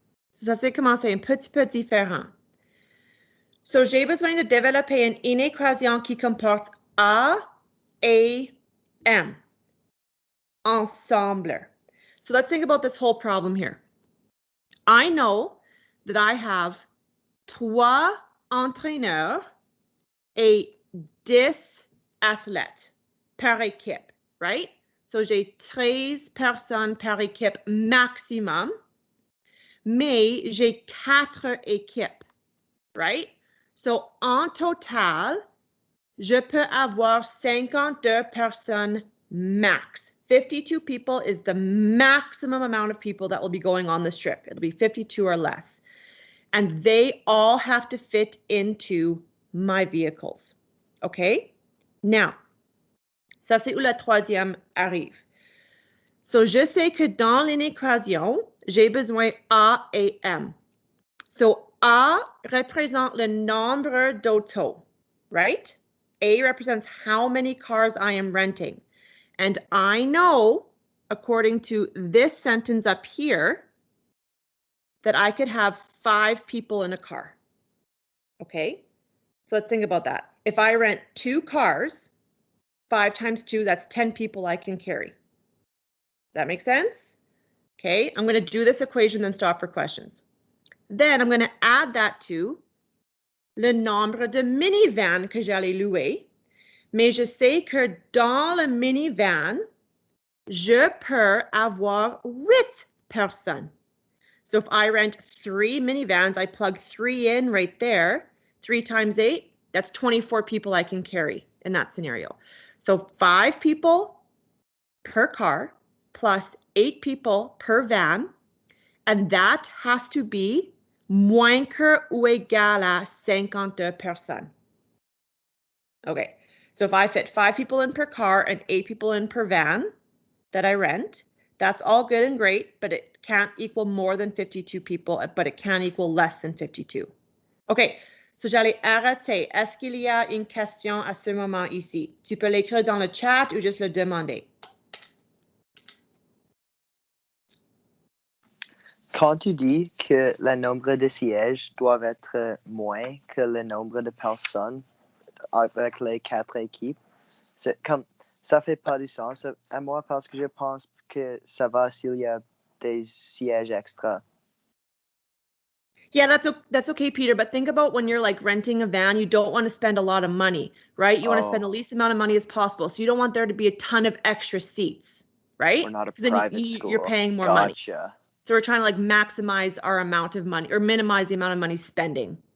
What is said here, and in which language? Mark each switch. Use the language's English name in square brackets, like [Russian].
[French] Ça c'est comment c'est un petit peu différent. So, j'ai besoin de développer une inéquation qui comporte A et M ensemble. [English] So, let's think about this whole problem here. I know that I have 3 [French] entraîneurs et 10 athlètes par équipe, [English] right? [French] So, j'ai 13 personnes par équipe maximum, mais j'ai 4 équipes, right? So, en total, je peux avoir 52 personnes max. [English] 52 people is the maximum amount of people that will be going on this trip. It'll be 52 or less. And they all have to fit into my vehicles. Okay? [French] Now, ça c'est où la troisième arrive. So, je sais que dans l'inéquation, j'ai besoin A et M. So, A représente le nombre d'autos, right? [English] A represents how many cars I am renting. And I know, according to this sentence up here, that I could have 5 people in a car. Okay? So let's think about that. If I rent 2 cars, 5 times 2, that's 10 people I can carry. That make sense? Okay, I'm going to do this equation, then stop for questions. Then I'm going to add that to [French] le nombre de minivans que j'allais louer. Mais je sais que dans le minivan, je peux avoir 8 personnes. [English] So if I rent 3 minivans, I plug 3 in right there. 3 times 8, that's 24 people I can carry in that scenario. So 5 people per car plus 8 people per van. And that has to be [French] moins que ou égal à 52 personnes. [English] Okay, so if I fit 5 people in per car and 8 people in per van that I rent, that's all good and great, but it can't equal more than 52 people, but it can equal less than 52. [French] Okay, so j'allais arrêter. Est-ce qu'il y a une question à ce moment ici? Tu peux l'écrire dans le chat ou juste le demander. Quand tu dis que le nombre de sièges doit être moins que le nombre de personnes avec les 4 équipes, c'est comme ça fait pas de sens à moi parce que je pense que ça va s'il y a des sièges extra. [English] Yeah, that's okay, Peter, but think about when you're like renting a van, you don't want to spend a lot of money, right? You want to spend the least amount of money as possible. So you don't want there to be a ton of extra seats, right? We're not a private school. You're paying more money. So we're trying to like maximize our amount of money or minimize the amount of money spending.